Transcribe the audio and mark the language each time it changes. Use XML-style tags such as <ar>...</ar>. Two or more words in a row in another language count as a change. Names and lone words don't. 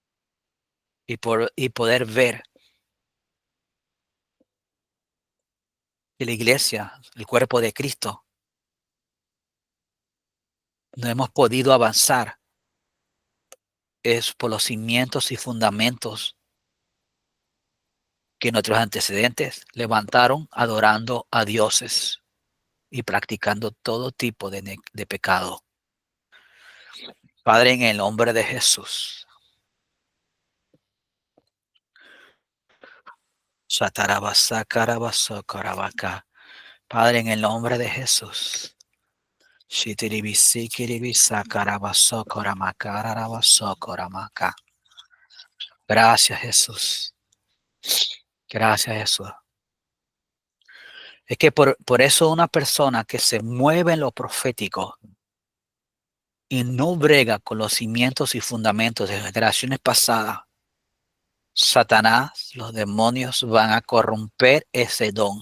<es>y poder ver que la iglesia, el cuerpo de Cristo, no hemos podido avanzar es por los cimientos y fundamentos que nuestros antecedentes levantaron adorando a dioses y practicando todo tipo de pecado. Padre, en el nombre de Jesús. Satarabasa, carabasa, caravaca. Padre, en el nombre de Jesús. Shitiribisi, kiribisa, carabaso, coramaca, arabaso, coramaca. Gracias, Jesús. Gracias, Jesús. Es que por eso una persona que se mueve en lo profético y no brega con los cimientos y fundamentos de generaciones pasadas, Satanás, los demonios van a corromper ese don.</es>